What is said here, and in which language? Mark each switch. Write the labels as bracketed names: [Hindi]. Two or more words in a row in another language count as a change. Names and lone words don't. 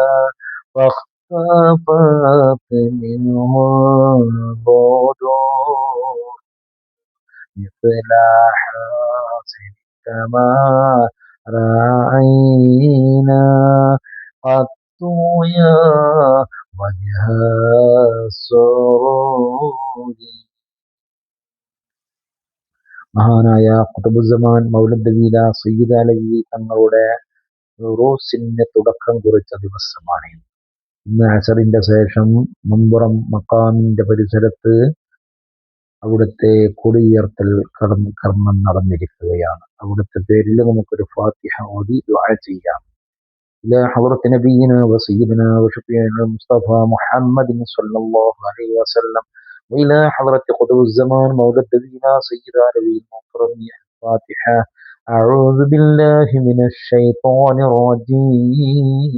[Arabic] واختفت منه البدور مثل حاصل كما رأينا قط يا وجه السرور. [Malayalam] മഹാനായ ഖുതുബുസ്സമാൻ മൗലദ്ദീല സയ്യിദ് അലവി തങ്ങളുടെ ഉറൂസിന് തുടക്കം കുറിച്ച ദിവസമാണ് ഇന്ന് അസറിന്റെ ശേഷം മുമ്പുറം മക്കാമിന്റെ പരിസരത്ത് അവിടുത്തെ കൊടിയുയർത്തൽ കർമ്മം നടന്നിരിക്കുകയാണ്. അവിടുത്തെ പേരിൽ നമുക്കൊരു ഫാത്തിഹ ഓതി ദുആ ചെയ്യാം. [Arabic] إلى حضرة نبينا وسيدنا وشفيعنا المصطفى محمد صلى الله عليه وسلم وإلى حضرة قطب الزمان مولى نبينا سيدنا نبي المكرم الفاتحة. أعوذ بالله من الشيطان الرجيم.